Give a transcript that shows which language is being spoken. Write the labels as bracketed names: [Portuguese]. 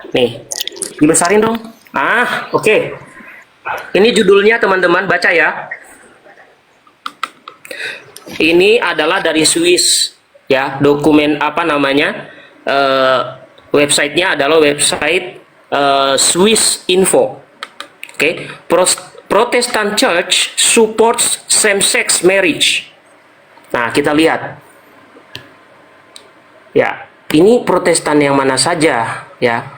[Indonesian] Nih, dibesarin dong. Oke. Ini judulnya teman-teman, baca ya. Ini adalah dari Swiss ya, dokumen apa namanya? Websitenya adalah website Swiss Info. Oke. [English] Protestant Church supports same-sex marriage. [Indonesian] Nah, kita lihat. Ya, ini Protestan yang mana saja ya.